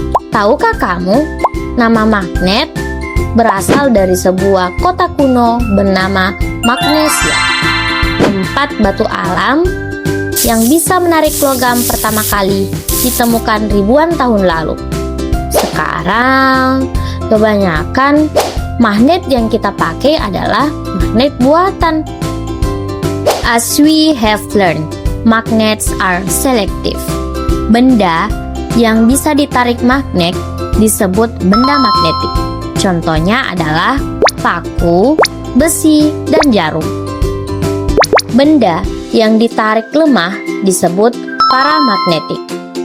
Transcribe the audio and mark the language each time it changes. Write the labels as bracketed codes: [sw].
[id] Tahukah kamu, nama magnet berasal dari sebuah kota kuno bernama Magnesia, tempat batu alam yang bisa menarik logam pertama kali ditemukan ribuan tahun lalu. Sekarang, kebanyakan magnet yang kita pakai adalah magnet buatan. [en] As we have learned, magnets are selective. [id] Benda yang bisa ditarik magnet disebut benda magnetik. Contohnya adalah paku, besi, dan jarum. Benda yang ditarik lemah disebut paramagnetik.